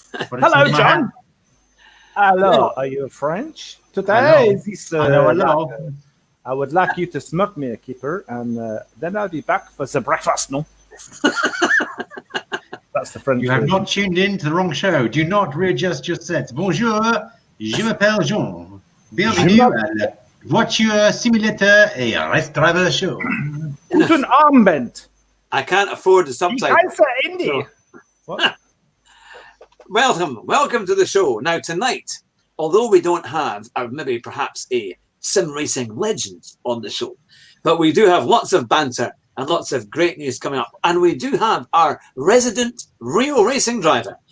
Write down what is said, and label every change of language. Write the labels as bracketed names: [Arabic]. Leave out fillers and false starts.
[English] Hello, John. Hello. Are you French? Today, hello. I would like you to smoke me a keeper, and then I'll be back for the breakfast, no? That's the French. You have not tuned in to the wrong show. Do not readjust your sets. [French] Bonjour, je m'appelle Jean. Bienvenue à la Voiture Simulator et Race Driver Show. [German] Guten Abend. [English] I can't afford the subtitle. Indie. What? Welcome to the show. Now tonight, although we don't have, or maybe perhaps a sim racing legend on the show, but we do have lots of banter and lots of great news coming up, and we do have our resident real racing driver.